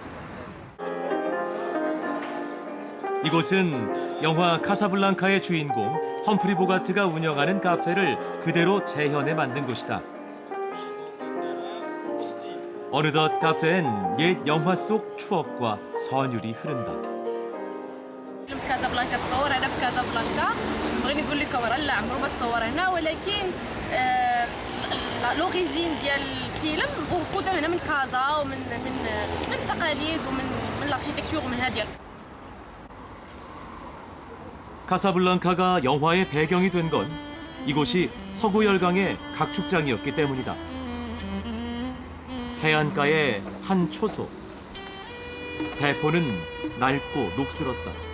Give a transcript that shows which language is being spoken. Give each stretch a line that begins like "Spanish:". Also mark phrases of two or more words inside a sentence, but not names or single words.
Korean: 이곳은 영화 카사블랑카의 주인공 험프리 보가트가 운영하는 카페를 그대로 재현해 만든 곳이다. 어느덧 카페엔 옛 영화 속 추억과 선율이 흐른다.
Arabic: كازابلانكا تصور هنا في كازابلانكا بغيت نقول لكم راه لا عمره ما تصور هنا ولكن لوريجين ديال الفيلم خدام هنا من كازا ومن من التقاليد ومن الاركيتكتور ومن هذه.
Korean: 카사블랑카가 영화의 배경이 된 건 이곳이 서구 열강의 각축장이었기 때문이다. 해안가의 한 초소. 대포는 낡고 녹슬었다.